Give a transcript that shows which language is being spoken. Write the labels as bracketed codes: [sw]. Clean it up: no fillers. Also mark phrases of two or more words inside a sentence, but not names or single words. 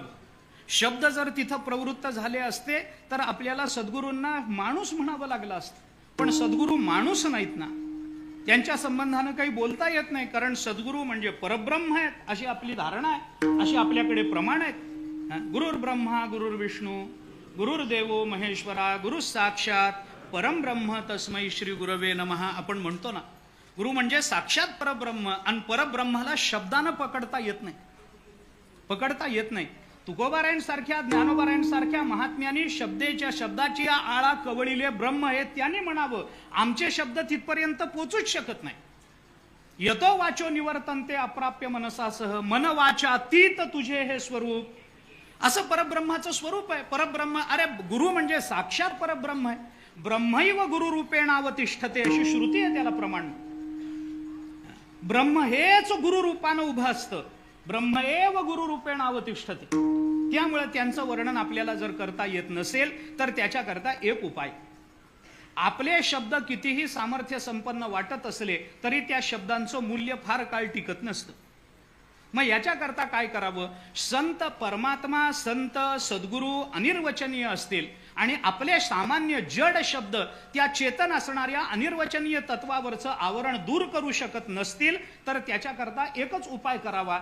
[mr] शब्द जर तिथं प्रवृत्त झाले असते तर आपल्याला सद्गुरूंना माणूस म्हणावं लागलं असतं. पण सद्गुरू माणूस नाहीत ना, त्यांच्या संबंधानं काही बोलता येत नाही, कारण सद्गुरू म्हणजे परब्रह्म आहेत अशी आपली धारणा आहे, अशी आपल्याकडे प्रमाण आहेत. [sa] गुरुर ब्रह्मा गुरुर विष्णू गुरुर्देवो महेश्वरा गुरु साक्षात परमब्रह्म तस्मै श्री गुरवे नमः [mr] आपण म्हणतो ना. गुरु म्हणजे साक्षात परब्रह्म, आणि परब्रह्माला शब्दानं पकडता येत नाही. तुकोबारायणसारख्या ज्ञानोबारायणसारख्या महात्म्यांनी शब्दाची आळा कवळीले ब्रह्म हे त्यांनी म्हणावं. आमचे शब्द तिथपर्यंत पोचूच शकत नाही. [sa] यतो वाचो निवर्तन्ते अप्राप्य मनसासह, [mr] मन वाचातीत तुझे हे स्वरूप, असं परब्रह्माचं स्वरूप आहे. परब्रह्म, अरे गुरु म्हणजे साक्षात परब्रह्म आहे. [sa] ब्रह्मैव गुरु रूपेण अवतिष्ठते [mr] अशी श्रुती आहे, त्याला प्रमाण. ब्रह्म हेच गुरु रूपानं उभं असतं. [sa] ब्रह्म एव गुरु रूपेण अवतिष्ठते. [mr] त्यामुळे त्यांचं वर्णन आपल्याला जर करता येत नसेल तर त्याच्याकरता एक उपाय. आपले शब्द कितीही सामर्थ्य संपन्न वाटत असले तरी त्या शब्दांचं मूल्य फार काळ टिकत नसतं. मग याच्याकरता काय करावं? संत परमात्मा, संत सद्गुरू अनिर्वचनीय असतील आणि आपले सामान्य जड शब्द त्या चेतन असणाऱ्या अनिर्वचनीय तत्वावरचं आवरण दूर करू शकत नसतील तर त्याच्याकरता एकच उपाय करावा.